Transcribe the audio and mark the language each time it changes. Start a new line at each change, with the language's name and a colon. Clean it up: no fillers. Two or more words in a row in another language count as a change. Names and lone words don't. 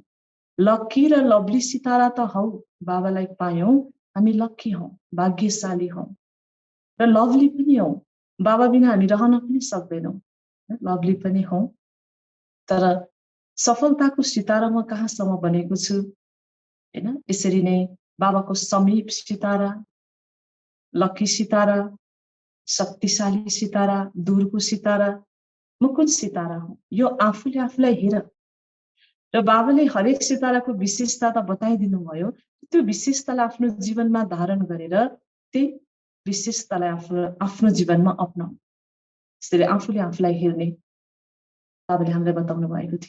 Nepali: लक्की र लभली सितारा त हौ, बाबालाई पायौँ हामी लक्की हौ, भाग्यशाली हौ। र लभली पनि हौ, बाबा बिना हामी रहन पनि सक्दैनौँ। लभली पनि हौ, तर सफलताको सितारा म कहाँसम्म बनेको छु हैन। यसरी नै बाबाको समीप सितारा, लक्की सितारा, शक्तिशाली सितारा, दूरको सितारा, म कुन सितारा हौ, यो आफूले आफूलाई हेर। र बाबाले हरेक सिताराको विशेषता त बताइदिनु भयो, त्यो विशेषतालाई आफ्नो जीवनमा धारण गरेर त्यही विशेषतालाई आफ्नो जीवनमा अपनाऊ। यसरी आफूले आफूलाई हेर्ने बाबाले हामीलाई बताउनु भएको थियो।